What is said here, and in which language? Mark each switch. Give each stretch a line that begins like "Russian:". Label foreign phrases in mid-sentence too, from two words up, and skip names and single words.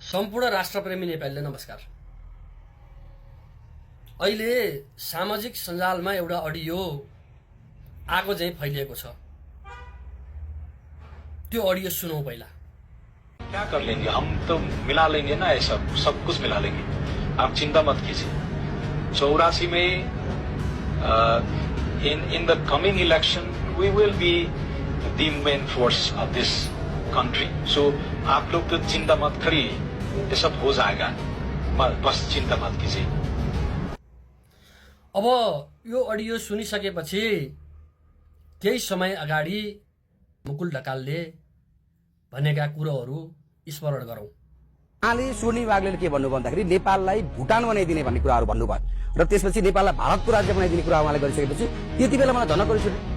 Nepali: सम्पूर्ण राष्ट्रप्रेमी नेपालीले नमस्कार। अहिले सामाजिक सञ्जालमा एउटा अडियो आगो चाहिँ फैलिएको छ। त्यो अडियो सुनौं पहिला।
Hindi: क्या कर लेंगे, हम तो मिला लेंगे ना, ये सब कुछ मिला लेंगे, आप चिंता मत कीजिए। 84 में
English: in the coming election we will be the main force of this country,
Hindi: so आप लोग तो चिंता मत करिए, ये सब हो जाएगा, बस चिंता मत कीजिए।
Nepali: अब यो अडियो सुनिसकेपछि केही समय अगाडि मुकुल ढकालले भनेका कुरोहरू स्मरण गरौं। उहाँले सोनी वाग्लेले के भन्नु भन्दाखेरि नेपाललाई भुटान बनाइदिने भन्ने कुराहरू भन्नुभयो र त्यसपछि नेपाललाई भारतको राज्य बनाइदिने कुरा उहाँले गरिसकेपछि त्यति बेला मलाई झनक रिस उठ्यो।